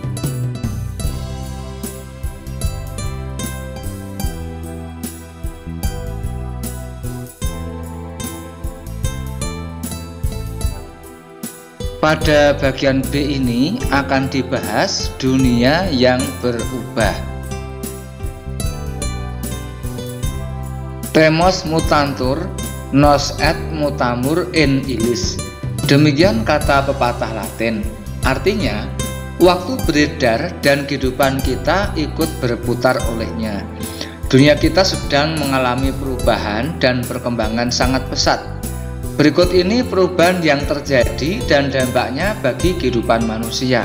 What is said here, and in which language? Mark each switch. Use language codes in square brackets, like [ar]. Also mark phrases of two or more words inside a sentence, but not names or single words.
[id] Pada bagian B ini akan dibahas dunia yang berubah. [la] Temos mutantur, nos et mutamur in illis. [id] Demikian kata pepatah Latin. Artinya, waktu beredar dan kehidupan kita ikut berputar olehnya. Dunia kita sedang mengalami perubahan dan perkembangan sangat pesat. Berikut ini perubahan yang terjadi dan dampaknya bagi kehidupan manusia.